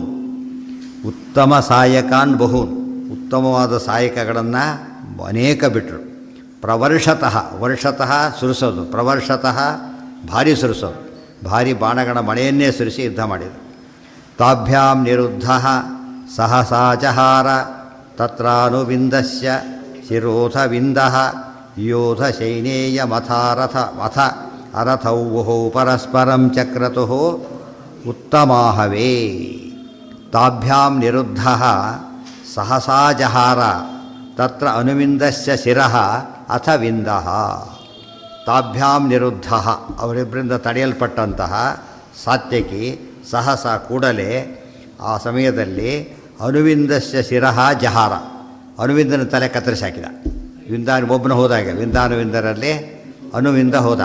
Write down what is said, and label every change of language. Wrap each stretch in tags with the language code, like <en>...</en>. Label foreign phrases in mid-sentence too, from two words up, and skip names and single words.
<sa>ಉತ್ತಮ ಸಾಯಕಾನ್ ಬಹೂನ್,</sa> <kn>ಉತ್ತಮವಾದ ಸಾಯಕಗಳನ್ನು ಅನೇಕ ಬಿಟ್ಟರು.</kn> <sa>ಪ್ರವರ್ಷತಃ, ವರ್ಷತಃ</sa> <kn>ಸುರಿಸೋದು, ಪ್ರವರ್ಷತಃ ಭಾರಿ ಸುರಿಸೋದು, ಭಾರಿ ಬಾಣಗಳ ಮಳೆಯನ್ನೇ ಸುರಿಸಿ ಯುದ್ಧ ಮಾಡಿದರು.</kn> <sa>ತಾಭ್ಯಾಂ ನಿರುದ್ಧ ಸಹಸಾ ಜಹಾರ ತತ್ರಾನುವಿಂದಸ್ಯ ಶಿರೋಧವಿಂದ ಯೋಧ ಶೈನೇಯ ಮಥಾರಥ ಮಥ ಅರಥೌ ವಹೌ ಪರಸ್ಪರಂ ಚಕ್ರತುಃ ಉತ್ತಮಾಹವೇ. ತಾಭ್ಯಾಂ ನಿರುದ್ಧ ಸಹಸಾ ಜಹಾರ ತತ್ರ ಅನುವಿಂದಸ್ಯ ಶಿರಃ ಅಥ ವಿಂದಃ. ತಾಭ್ಯಾಂ ನಿರುದ್ಧ,</sa> <kn>ಅವರಿಬ್ಬರಿಂದ ತಡೆಯಲ್ಪಟ್ಟಂತಹ ಸಾತ್ಯಕಿ ಸಹಸ ಕೂಡಲೇ ಆ ಸಮಯದಲ್ಲಿ</kn> <sa>ಅನುವಿಂದಸ್ಯ ಶಿರಃ ಜಹಾರ,</sa> <kn>ಅನುವಿಂದನ ತಲೆ ಕತ್ತರಿಸಿ ಹಾಕಿದ. ಒಬ್ಬನ ಹೋದಾಗ ವಿಂದಾನುವಿಂದರಲ್ಲಿ ಅನುವಿಂದ ಹೋದ.</kn>